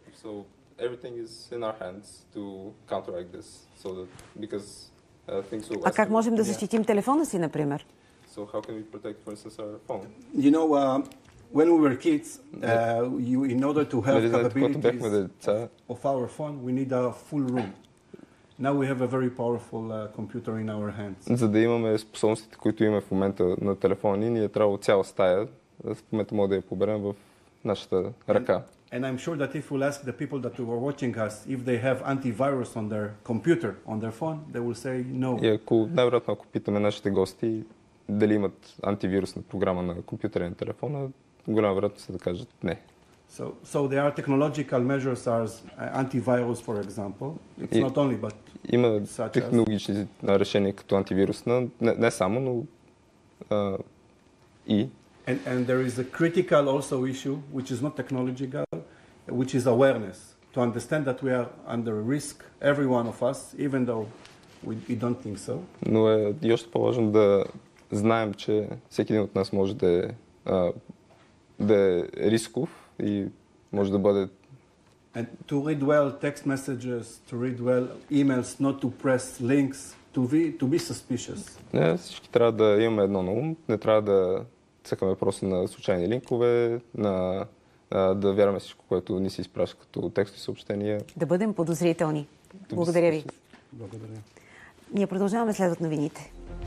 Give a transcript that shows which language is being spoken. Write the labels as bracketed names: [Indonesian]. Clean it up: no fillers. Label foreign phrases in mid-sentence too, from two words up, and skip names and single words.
[English] So everything is in our hands to counteract this, so that because things will. [Bulgarian] А как можем да защитим телефона си, например? [English] So how can we protect, for instance, our phone? You know, when we were kids, in order to have capabilities of our phone, we need a full room. Now we have a very powerful computer in our hands. [Bulgarian] За да имаме способностите, които имаме в момента на телефони, ние трябва цяла стая, в момента може да я поберем в нашата ръка. [English] And I'm sure that if we'll ask the people that were watching us if they have antivirus on their computer, on their phone, they will say no. [Bulgarian] И най-вероятно, ако питаме нашите гости дали имат антивирусна програма на компютъра и на телефона, голяма вероятност е да кажат не. [English] So there are technological measures as antivirus, for example. It's not only, but [Bulgarian] има технологични решения като антивирусна, не само, но и. [English] And there is a critical also issue, which is not technological, which is awareness. To understand that we are under risk, every one of us, even though we don't think so. [Bulgarian] Но е и още по-важно да знаем, че всеки един от нас може да е рисков и може да бъде. [English] And to read well text messages, to read well emails, not to press links, to be suspicious. [Bulgarian] Не, всички трябва да имаме едно на ум, не трябва да цъкаме просто на случайни линкове, да вярваме всичко, което ни се изпраща като текстови съобщения. Да бъдем подозрителни. Благодаря ви. Благодаря. Ние продължаваме следват новините.